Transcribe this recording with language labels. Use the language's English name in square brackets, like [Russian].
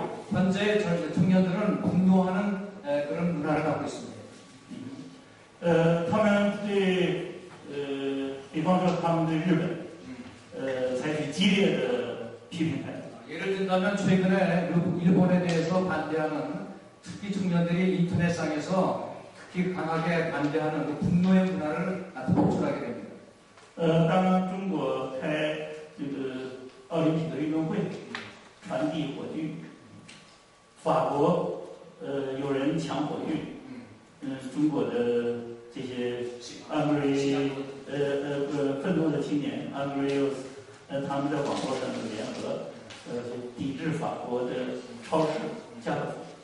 [Korean] 현재 청년들은 분노하는 그런 문화를 갖고 있습니다. [Chinese] 他们对比方说他们对日本，采取激烈的批评态度。 [Korean] 예를 든다면 최근에 일본에 대해서 반대하는 특히 청년들이 인터넷상에서 특히 강하게 반대하는 그 분노의 문화를 보출하게 됩니다. [Chinese] 当中国开这个奥林匹克运动会，传递火炬，法国有人抢火炬，中国的这些 angry 愤怒的青年 angry youth，他们在网络上就联合抵制法国的超市家乐福。